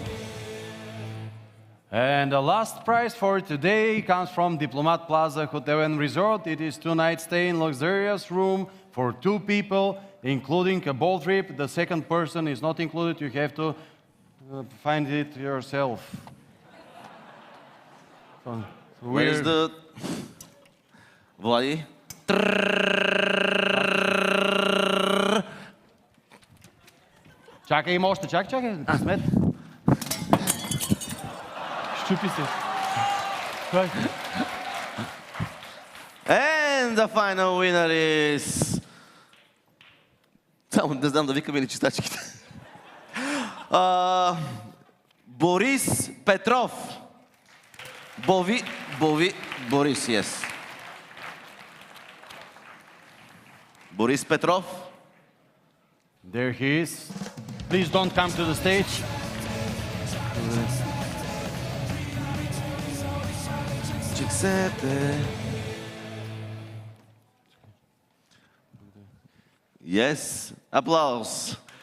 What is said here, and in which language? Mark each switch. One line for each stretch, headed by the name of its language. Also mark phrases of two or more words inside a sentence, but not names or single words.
English: And the last prize for today comes from Diplomat Plaza Hotel and Resort. It is 2-night stay in luxurious room for 2 people, including a boat trip. The second person is not included. You have to find it yourself. So Where is the Влади?
Bulgarian: Чакай, има още. Чакай. Късмет. Щупи се.
English: And the final winner is...
Bulgarian: Само не знам да викаме ли чистачките. Борис Петров.
English: Борис, yes. Борис Петров. There he is. Please don't come to the stage. Yes, applause.